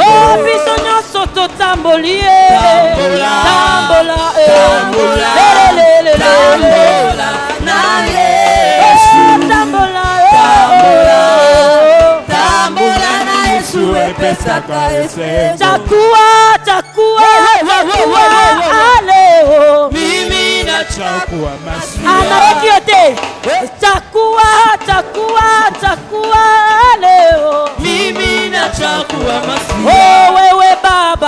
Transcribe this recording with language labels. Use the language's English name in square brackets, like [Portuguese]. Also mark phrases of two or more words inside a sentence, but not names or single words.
[Lingala] oh biso nyonso totamboli tambola tambola tambola tambola na Yesu tambola tambola tambola na Yesu epesaka esengo [Swahili] chakua chakua chakua aleo mimi na chakua masia anaeki yote chakua chakua chakua leo mimi na chakua masia oh wewe baba